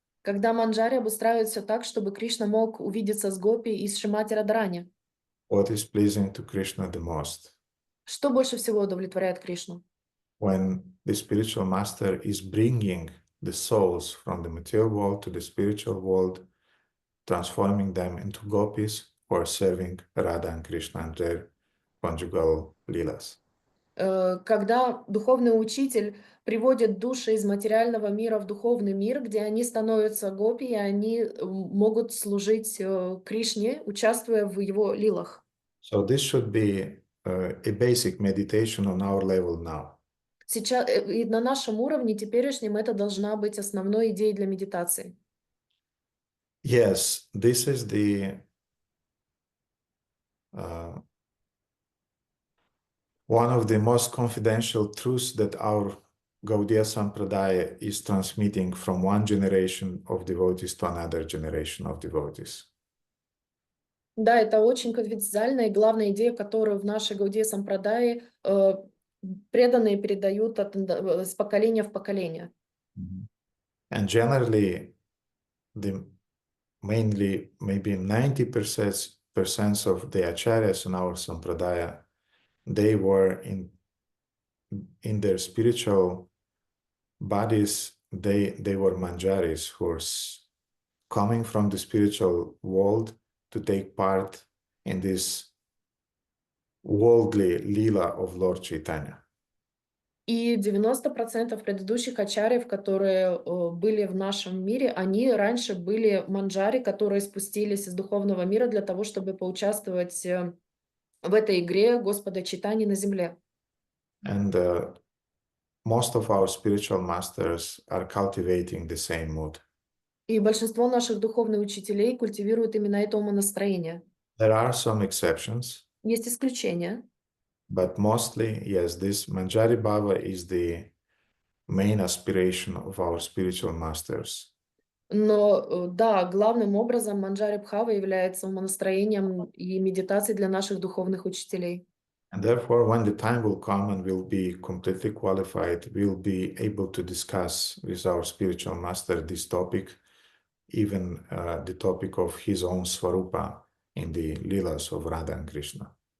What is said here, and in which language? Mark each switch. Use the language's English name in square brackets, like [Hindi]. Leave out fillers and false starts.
[Russian] Когда Манджари обустраивает все так, чтобы Кришна мог увидеться с Гопи и с Шримати Радарани. [English] What is pleasing to Krishna the most? [Russian] Что больше всего удовлетворяет Кришну? [English] When the spiritual master is bringing the souls from the material world to the spiritual world, transforming them into gopis for serving Radha and Krishna and their conjugal leelas. [Russian] Когда духовный учитель приводит души из материального мира в духовный мир, где они становятся гопи, и они могут служить Кришне, участвуя в его лилах. [English] So this should be a basic meditation on our level now. [Russian] Сейчас, и на нашем уровне теперешнем это должна быть основной идеей для медитации. [English] Yes, this is the one of the most confidential truths that our Gaudiya Sampradaya is transmitting from one generation of devotees to another generation of devotees. [Russian] Да, это очень конфиденциальная и главная идея, которую в нашей Гаудия Сампрадае преданные передают с поколения в поколение. [English] And generally, mainly maybe 90% of the acharyas in our Sampradaya, they were in their spiritual bodies, they were manjaris who were coming from the spiritual world to take part in this worldly lila of Lord Chaitanya. [Russian] И 90% предыдущих ачарьев, которые были в нашем мире, они раньше были манджари, которые спустились из духовного мира для того, чтобы поучаствовать в этой игре Господа Чайтаньи на земле. [English] And most of our spiritual masters are cultivating the same mood. [Russian] И большинство наших духовных учителей культивируют именно это умонастроение. [English] There are some exceptions, [Russian] Есть исключения, [English] but mostly, yes, this Manjari Bhava is the main aspiration of our spiritual masters. [Russian] но да, главным образом Манджари Бхава является умонастроением и медитацией для наших духовных учителей. [English] And therefore, when the time will come and we'll be completely qualified, we'll be able to discuss with our spiritual master this topic, even the topic of his own Swarupa in the Leelas of Radha and Krishna.